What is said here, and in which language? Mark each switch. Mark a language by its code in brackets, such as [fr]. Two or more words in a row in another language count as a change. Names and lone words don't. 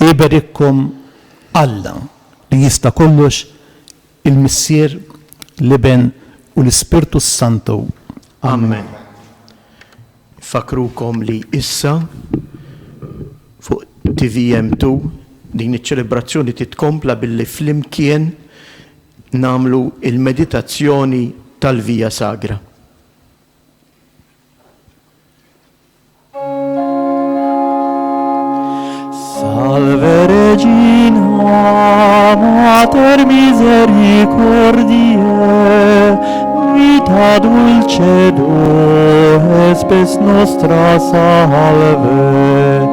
[mt] Iberikkom Alla li jista' kollox, il-Missier, l-Iben u l-Ispirtu Santu. Amen. Fakrukom li issa fuq TVM2 din iċ-ċelebrazzjoni titkompla billi flimkien namlu il-meditazzjoni tal-Via Sagra. [la] Salve Regina, Mater misericordiae, vita dulcedo, spes nostra salve.